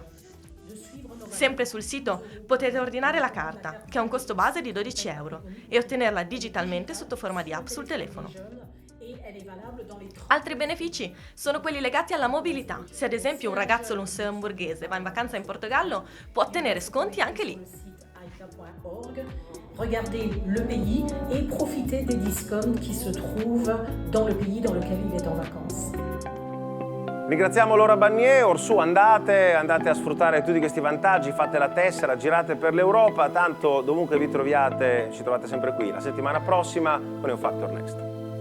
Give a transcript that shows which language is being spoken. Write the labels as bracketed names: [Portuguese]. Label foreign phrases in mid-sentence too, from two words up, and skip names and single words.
[Italian] Sempre sul sito potete ordinare la carta, che ha un costo base di 12 euro, e ottenerla digitalmente sotto forma di app sul telefono. Altri benefici sono quelli legati alla mobilità. Se ad esempio un ragazzo lussemburghese va in vacanza in Portogallo, può ottenere sconti anche lì. [French] Regardez le pays et profitez des discounts qui se trouvent dans le pays dans lequel il est en vacances. [Italian] Ringraziamo Laura Bagnier, orsù andate a sfruttare tutti questi vantaggi, fate la tessera, girate per l'Europa, tanto dovunque vi troviate, ci trovate sempre qui la settimana prossima con EU-Factor Next.